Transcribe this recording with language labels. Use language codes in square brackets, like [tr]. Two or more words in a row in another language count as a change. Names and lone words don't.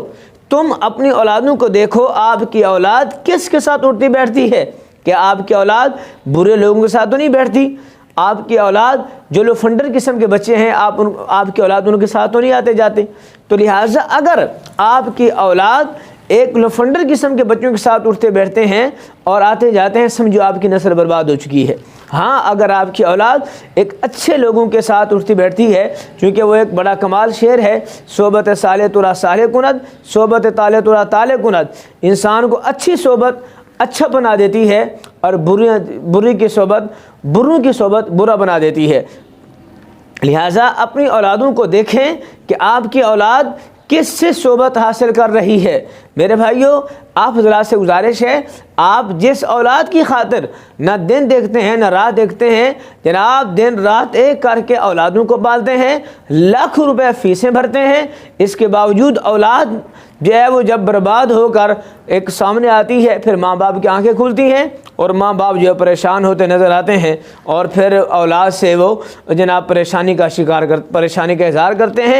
[ur] تم اپنی اولادوں کو دیکھو، آپ کی اولاد کس کے ساتھ اٹھتی بیٹھتی ہے، کہ آپ کی اولاد برے لوگوں کے ساتھ تو نہیں بیٹھتی، آپ کی اولاد جو لو فنڈر قسم کے بچے ہیں آپ کی اولاد ان کے ساتھ تو نہیں آتے جاتے۔ تو لہٰذا اگر آپ کی اولاد ایک لوفنڈر قسم کے بچوں کے ساتھ اٹھتے بیٹھتے ہیں اور آتے جاتے ہیں، سمجھو آپ کی نسل برباد ہو چکی ہے۔ ہاں اگر آپ کی اولاد ایک اچھے لوگوں کے ساتھ اٹھتی بیٹھتی ہے، چونکہ وہ ایک بڑا کمال شعر ہے، [fa] صحبت صالح ترا صالح کند، صحبت طالح ترا طالح کند، [ur] انسان کو اچھی صحبت اچھا بنا دیتی ہے اور بروں کی صحبت برا بنا دیتی ہے۔ لہٰذا اپنی اولادوں کو دیکھیں کہ آپ کی اولاد کس سے صحبت حاصل کر رہی ہے۔ میرے بھائیوں، آپ حضرات سے گزارش ہے، آپ جس اولاد کی خاطر نہ دن دیکھتے ہیں نہ رات دیکھتے ہیں، جناب دن رات ایک کر کے اولادوں کو پالتے ہیں، لاکھوں روپے فیسیں بھرتے ہیں، اس کے باوجود اولاد جو ہے وہ جب برباد ہو کر ایک سامنے آتی ہے، پھر ماں باپ کی آنکھیں کھلتی ہیں اور ماں باپ جو ہے پریشان ہوتے نظر آتے ہیں، اور پھر اولاد سے وہ جناب پریشانی کا اظہار کرتے ہیں۔